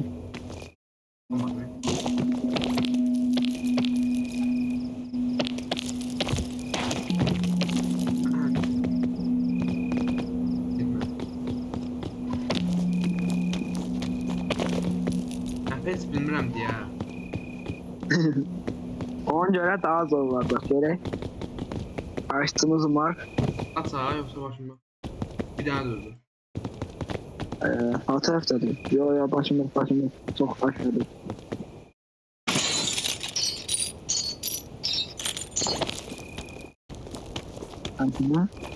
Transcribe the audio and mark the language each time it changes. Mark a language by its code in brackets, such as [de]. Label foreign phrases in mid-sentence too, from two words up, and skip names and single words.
[az] Olmadı. Pes bilmirəm deyə. Ona görə daha zor olacaq, görək. [tr] Açdığımız var. Aç ha yoksa başımda. Bir tane durdu. [az] O tərəfdədir. Yo, başımda. Çox aşağıdır. Antına.